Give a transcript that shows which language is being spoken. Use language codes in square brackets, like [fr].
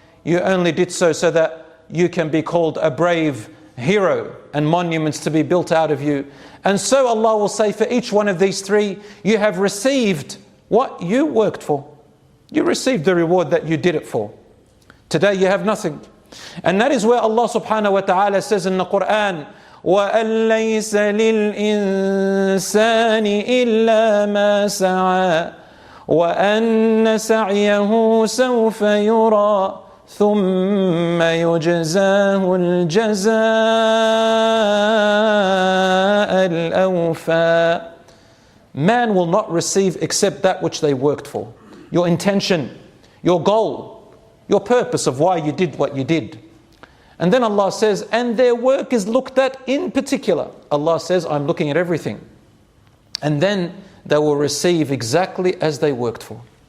[en] You only did so that you can be called a brave hero and monuments to be built out of you. And so Allah will say, for each one of these three, you have received what you worked for. You received the reward that you did it for. Today you have nothing. And that is where Allah subhanahu wa ta'ala says in the Qur'an, [ar] وَأَن لَيْسَ لِلْإِنسَانِ إِلَّا مَا سَعَى وَأَنَّ سَعْيَهُ سَوْفَ يُرَى ثُمَّ يُجْزَاهُ الْجَزَاءَ الْأَوْفَى. [en] Man will not receive except that which they worked for. Your intention, your goal, your purpose of why you did what you did. And then Allah says, and their work is looked at in particular. Allah says, I'm looking at everything. And then they will receive exactly as they worked for.